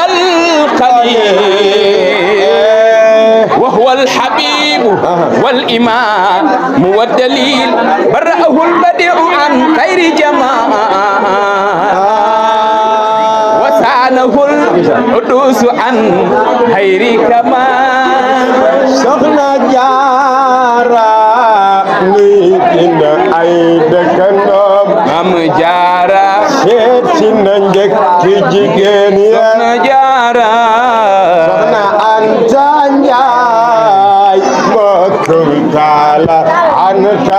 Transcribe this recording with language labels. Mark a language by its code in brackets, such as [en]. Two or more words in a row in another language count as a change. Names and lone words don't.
[ar] والخليل وهو الحبيب والإمام والدليل برأه البديع عن خير جماعة وسانه القدوس عن خير كمال [wo] soxna Jaara nuy dina ay dëkkandoom am jaara seet si na njëkk ci jigéen ya soxna jaara soxna Anta Njaay mbokkum taala Anta